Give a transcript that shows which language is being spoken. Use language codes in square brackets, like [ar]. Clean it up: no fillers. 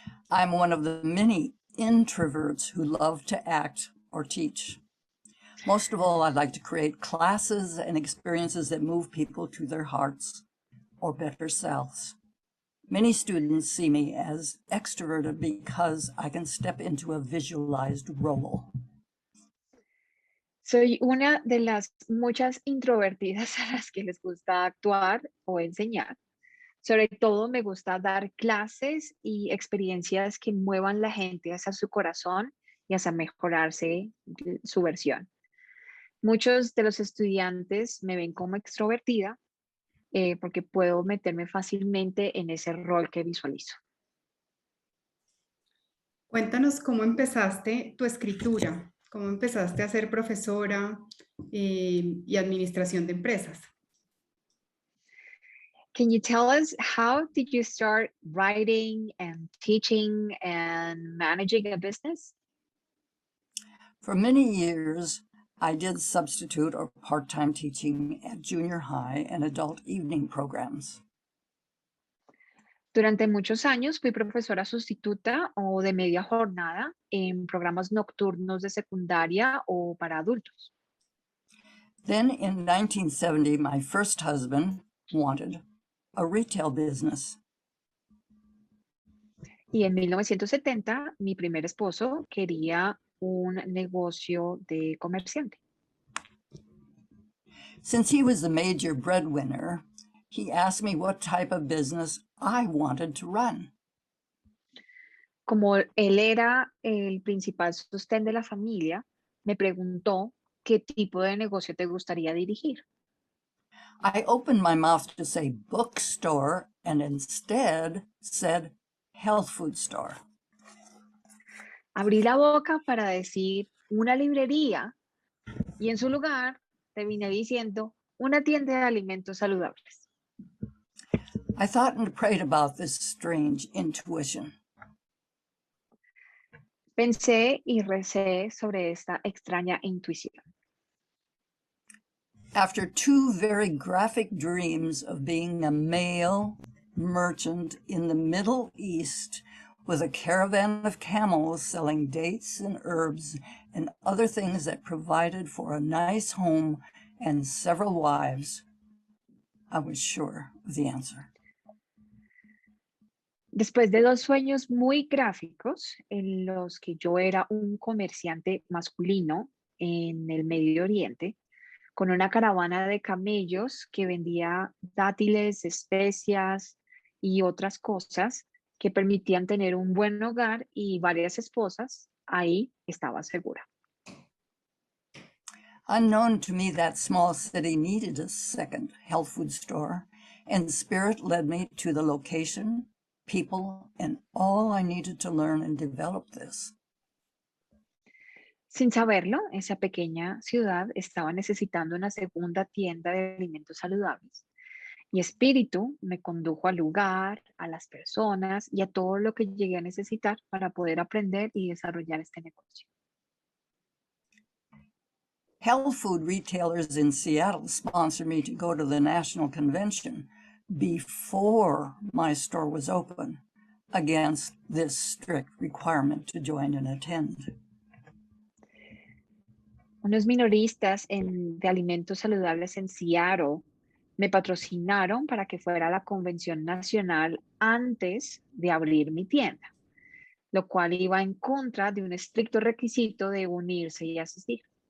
[en] I'm one of the many introverts who love to act or teach. Most of all, I like to create classes and experiences that move people to their hearts or better selves. Many students see me as extroverted because I can step into a visualized role. [es] Soy una de las muchas introvertidas a las que les gusta actuar o enseñar. Sobre todo me gusta dar clases y experiencias que muevan la gente hacia su corazón y hacia mejorarse su versión. Muchos de los estudiantes me ven como extrovertida porque puedo meterme fácilmente en ese rol que visualizo. Cuéntanos cómo empezaste tu escritura, cómo empezaste a ser profesora y administración de empresas. [en] Can you tell us how did you start writing and teaching and managing a business? For many years, I did substitute or part-time teaching at junior high and adult evening programs. [es] Durante muchos años fui profesora sustituta o de media jornada en programas nocturnos de secundaria o para adultos. [en] Then in 1970, my first husband wanted a retail business. [es] Y en 1970, mi primer esposo quería un negocio de comerciante. [en] Since he was the major breadwinner, he asked me what type of business I wanted to run. [es] Como él era el principal sostén de la familia, me preguntó qué tipo de negocio te gustaría dirigir. [en] I opened my mouth to say bookstore and instead said health food store. [es] Abrí la boca para decir una librería y en su lugar terminé diciendo una tienda de alimentos saludables. [en] I thought and prayed about this strange intuition. [es] Pensé y recé sobre esta extraña intuición. [en] After two very graphic dreams of being a male merchant in the Middle East with a caravan of camels selling dates and herbs and other things that provided for a nice home and several wives, I was sure of the answer. [es] Después de dos sueños muy gráficos en los que yo era un comerciante masculino en el Medio Oriente, con una caravana de camellos que vendía dátiles, especias y otras cosas que permitían tener un buen hogar y varias esposas, ahí estaba segura. [en] Unknown to me, that small city needed a second health food store, and Spirit led me to the location, people, and all I needed to learn and develop this. [es] Sin saberlo, esa pequeña ciudad estaba necesitando una segunda tienda de alimentos saludables. Y Espíritu me condujo al lugar, a las personas y a todo lo que llegué a necesitar para poder aprender y desarrollar este negocio. [en] Health food retailers in Seattle sponsored me to go to the national convention before my store was open, against this strict requirement to join and attend. [es] Unos minoristas de alimentos saludables en Seattle me patrocinaron para que fuera a la convención nacional antes de abrir mi tienda, lo cual iba en contra de un estricto requisito de unirse y asistir.